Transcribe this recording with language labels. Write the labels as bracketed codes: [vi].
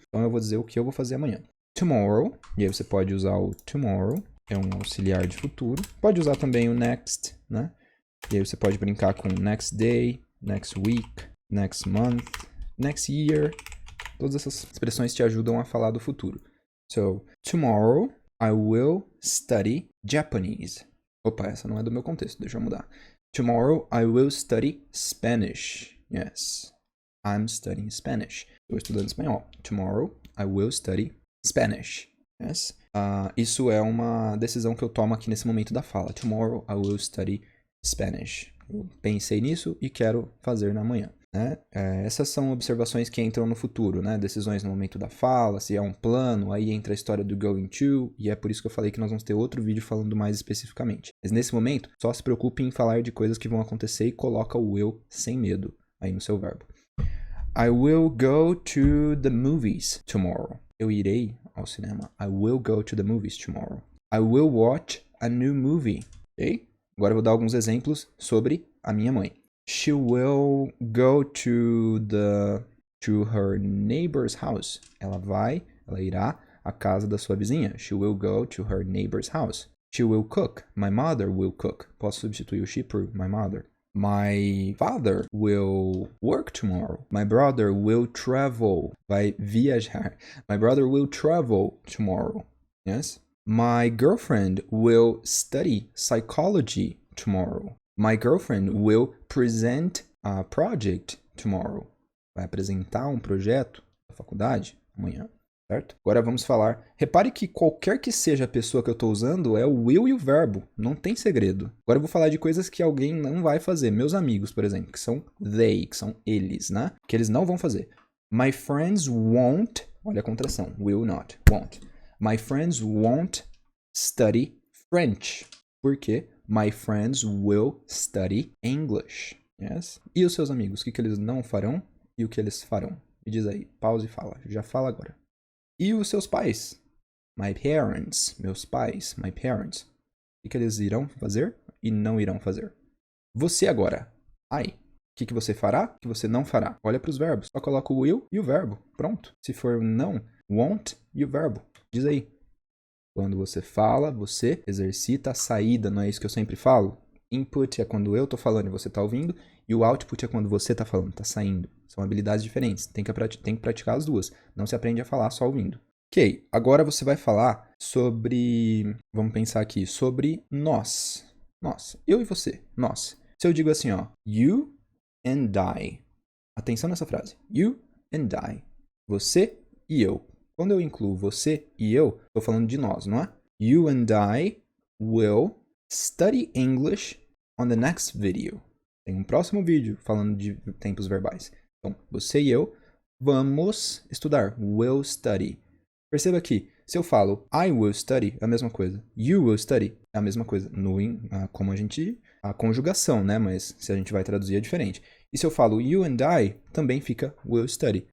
[pt] Então eu vou dizer o que eu vou fazer amanhã. Tomorrow, e aí você pode usar o tomorrow, é um auxiliar de futuro. Pode usar também o next, né? E aí você pode brincar com next day, next week, next month, next year. Todas essas expressões te ajudam a falar do futuro. [en] So, tomorrow I will study Japanese. [pt] Opa, essa não é do meu contexto, deixa eu mudar. [en] Tomorrow I will study Spanish. Yes, I'm studying Spanish. [pt] Estou estudando espanhol. [en] Tomorrow I will study Spanish. Yes. [pt] Isso é uma decisão que eu tomo aqui nesse momento da fala. [en] Tomorrow I will study Spanish. [pt] Eu pensei nisso e quero fazer na manhã. Né? Essas são observações que entram no futuro, né? Decisões no momento da fala, se é um plano, aí entra a história do going to, e é por isso que eu falei que nós vamos ter outro vídeo falando mais especificamente. Mas nesse momento, só se preocupe em falar de coisas que vão acontecer e coloca o will sem medo aí no seu verbo. [en] I will go to the movies tomorrow. [pt] Eu irei ao cinema. [en] I will go to the movies tomorrow. I will watch a new movie. Ok? [pt] Agora eu vou dar alguns exemplos sobre a minha mãe. [en] She will go to her neighbor's house. [pt] Ela irá à casa da sua vizinha. [en] She will go to her neighbor's house. She will cook. My mother will cook. [pt] Posso substituir o she por my mother. [en] My father will work tomorrow. My brother will travel. [pt] Vai viajar. [en] My brother will travel tomorrow. Yes? My girlfriend will study psychology tomorrow. My girlfriend will present a project tomorrow. [pt] Vai apresentar um projeto da faculdade amanhã, certo? Agora vamos falar. Repare que qualquer que seja a pessoa que eu estou usando é o will e o verbo. Não tem segredo. Agora eu vou falar de coisas que alguém não vai fazer. Meus amigos, por exemplo, que são they, que são eles, né? Que eles não vão fazer. [en] My friends won't. [pt] Olha a contração. Will not. Won't. [en] My friends won't study French. Por quê? My friends will study English. Yes? [pt] E os seus amigos? O que eles não farão e o que eles farão? Me diz aí. Pausa e fala. Já fala agora. E os seus pais? [en] My parents. [pt] Meus pais. My parents. O que eles irão fazer e não irão fazer? Você agora. I. O que você fará? O que você não fará? Olha para os verbos. Só coloca o will e o verbo. Pronto. Se for não, won't e o verbo. Diz aí. Quando você fala, você exercita a saída, não é isso que eu sempre falo? Input é quando eu estou falando e você está ouvindo, e o output é quando você está falando, está saindo. São habilidades diferentes, tem que praticar as duas. Não se aprende a falar só ouvindo. Ok, agora você vai falar sobre, vamos pensar aqui, sobre nós. Nós, eu e você, nós. Se eu digo assim, ó, [en] you and I. [pt] Atenção nessa frase. [en] You and I. [pt] Você e eu. Quando eu incluo você e eu, estou falando de nós, não é? [en] You and I will study English on the next video. [pt] Tem um próximo vídeo falando de tempos verbais. Então, você e eu vamos estudar. Will study. Perceba que, se eu falo [en] I will study, [pt] é a mesma coisa. [en] You will study, [pt] é a mesma coisa. Como a conjugação, né? Mas se a gente vai traduzir é diferente. E se eu falo [en] you and I, [pt] também fica will study.